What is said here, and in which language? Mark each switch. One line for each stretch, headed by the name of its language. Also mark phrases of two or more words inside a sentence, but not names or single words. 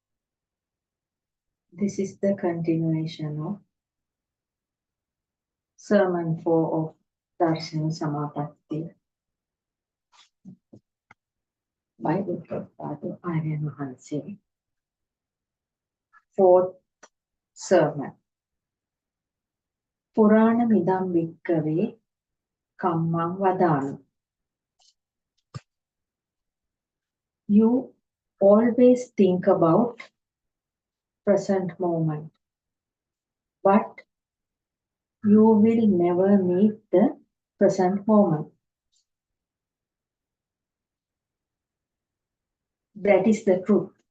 English: This is the continuation of Sermon 4 of Darshana Samapattiya by Buddothpado Aryanmahanse. Fourth sermon.
Pali: Purana midam bhikkave kammam vadami.
English: You always think about present moment, but you will never meet the present moment. That is the truth.